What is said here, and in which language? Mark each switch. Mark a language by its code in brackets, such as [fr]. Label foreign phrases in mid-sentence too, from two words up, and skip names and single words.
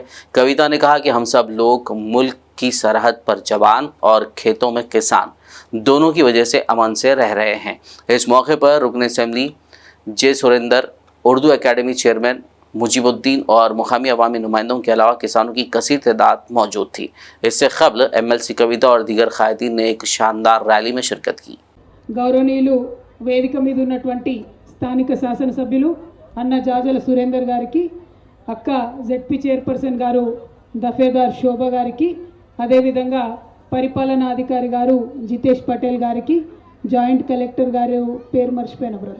[ur] کویتا نے کہا کہ ہم سب لوگ ملک کی سرحد پر جوان اور کھیتوں میں کسان دونوں کی وجہ سے امن سے رہ رہے ہیں. اس موقع پر رکن اسمبلی جے سریندر, اردو اکیڈمی چیئرمین مجیب الدین اور مقامی عوامی نمائندوں کے علاوہ کسانوں کی کثیر تعداد موجود تھی. اس سے قبل MLC کویتا اور دیگر قائدین نے ایک شاندار ریلی میں شرکت کی. [te] గౌరవనీయులు వేదిక మీద ఉన్నటువంటి స్థానిక శాసనసభ్యులు అన్న జాజల సురేందర్ గారికి, అక్క [en] ZP chairperson [te] గారు దఫేదార్ శోభ గారికి, అదేవిధంగా పరిపాలనా అధికారి గారు జితేష్ పటేల్ గారికి, [en] joint collector [te] గారు పేరు మర్చిపోయిన